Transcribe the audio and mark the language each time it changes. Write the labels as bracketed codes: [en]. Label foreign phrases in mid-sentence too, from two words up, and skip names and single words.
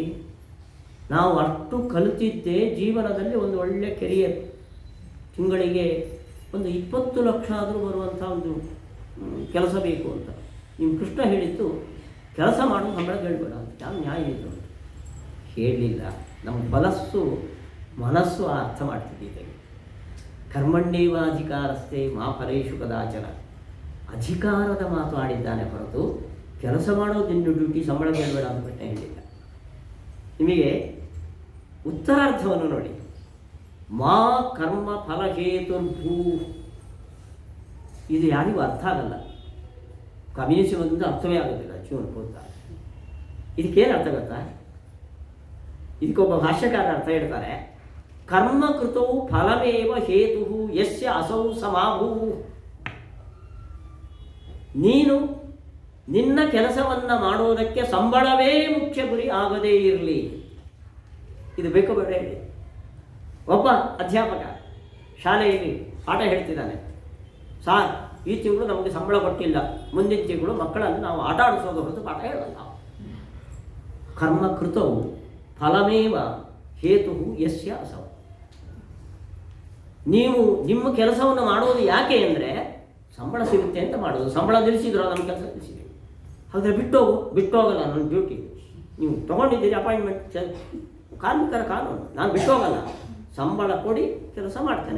[kn] ನಾವು ಅಷ್ಟು ಕಲಿತಿದ್ದೇ ಜೀವನದಲ್ಲಿ ಒಂದು ಒಳ್ಳೆಯ ಕೆರಿಯರ್, ತಿಂಗಳಿಗೆ ಒಂದು 20 ಲಕ್ಷ ಆದರೂ ಬರುವಂಥ ಒಂದು ಕೆಲಸ ಬೇಕು ಅಂತ. ನಿಮ್ಮ ಕೃಷ್ಣ ಹೇಳಿದ್ದು ಕೆಲಸ ಮಾಡು, ಸಂಬಳ ಕೇಳಬೇಡ ಅಂತ. ಯಾವ ನ್ಯಾಯ ಇದು? ಹೇಳಲಿಲ್ಲ. ನಮ್ಮ ಮನಸ್ಸು ಅರ್ಥ ಮಾಡ್ತಿದ್ದೆ. [sa] ಕರ್ಮಣ್ಯೇವಾಧಿಕಾರಸ್ಥೆ ಮಾ ಫಲೇಷು ಕದಾಚನ, [kn] ಅಧಿಕಾರದ ಮಾತು ಆಡಿದ್ದಾನೆ ಹೊರತು ಕೆಲಸ ಮಾಡೋದು ನಿನ್ನ ಡ್ಯೂಟಿ, ಸಂಬಳ ಕೇಳಬೇಡ ಅಂತ ಪ್ರಶ್ನೆ ಹೇಳಿಲ್ಲ. ನಿಮಗೆ ಉತ್ತರಾರ್ಥವನ್ನು ನೋಡಿ. [sa] ಮಾ ಕರ್ಮ ಫಲಹೇತುರ್ಭೂ, [kn] ಇದು ಯಾರಿಗೂ ಅರ್ಥ ಆಗಲ್ಲ. ಕಮ್ಯುನಿಸಮ್ ಅಂತ ಅರ್ಥವೇ ಆಗೋದಿಲ್ಲ ಜೀವನ ಪೂರ್ತ. ಇದಕ್ಕೇನು ಅರ್ಥ ಗೊತ್ತಾ? ಇದಕ್ಕೊಬ್ಬ ಭಾಷ್ಯಕಾರ ಅರ್ಥ ಹೇಳ್ತಾರೆ, [sa] ಕರ್ಮಕೃತವು ಫಲಮೇವ ಹೇತು ಯಸ್ಯ ಅಸೌ ಸಮಾಭೂ. [kn] ನೀನು ನಿನ್ನ ಕೆಲಸವನ್ನು ಮಾಡೋದಕ್ಕೆ ಸಂಬಳವೇ ಮುಖ್ಯ ಗುರಿ ಆಗದೇ ಇರಲಿ. ಇದು ಬೇಕೋ ಬೇಡ ಹೇಳಿ. ಒಬ್ಬ ಅಧ್ಯಾಪಕ ಶಾಲೆಯಲ್ಲಿ ಪಾಠ ಹೇಳ್ತಿದ್ದಾನೆ, ಸಾರ್ ಈ ತಿಂಗಳು ನಮಗೆ ಸಂಬಳ ಕೊಟ್ಟಿಲ್ಲ, ಮುಂದಿನ ತಿಂಗಳು ಮಕ್ಕಳನ್ನು ನಾವು ಆಟ ಆಡಿಸೋದು ಹೊರತು ಪಾಠ ಹೇಳಲ್ಲ. [sa] ಕರ್ಮಕೃತವು ಫಲಮೇವ ಹೇತು ಯಸ್ಯ ಅಸೌ. [kn] ನೀವು ನಿಮ್ಮ ಕೆಲಸವನ್ನು ಮಾಡೋದು ಯಾಕೆ ಅಂದರೆ ಸಂಬಳ ಸಿಗುತ್ತೆ ಅಂತ ಮಾಡೋದು. ಸಂಬಳ ನಿಲ್ಲಿಸಿದ್ರು ನಮ್ಮ ಕೆಲಸ ನಿಲ್ಲಿಸಿದ್ದೀವಿ, ಹಾಗಾದರೆ ಬಿಟ್ಟೋಗಲ್ಲ ನನ್ನ ಡ್ಯೂಟಿ. ನೀವು ತೊಗೊಂಡಿದ್ದೀರಿ ಅಪಾಯಿಂಟ್ಮೆಂಟ್, ಕಾರ್ಮಿಕರ ಕಾನೂನು, ನಾನು ಬಿಟ್ಟೋಗಲ್ಲ. ಸಂಬಳ ಕೊಡಿ, ಕೆಲಸ ಮಾಡ್ತೇನೆ.